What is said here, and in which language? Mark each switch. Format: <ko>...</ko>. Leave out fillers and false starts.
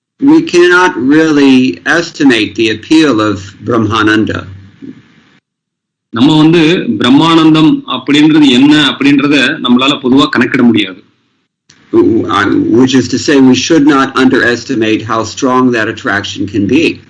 <en>We cannot really estimate the appeal of Brahmananda.</en> <ta>நம்ம பிரம்மானந்தம் அப்படின்றது என்ன அப்படின்றத நம்மளால பொதுவா கணக்கிட முடியாது.</ta> <en>Which is to say, we should not underestimate how strong that attraction can be.</en>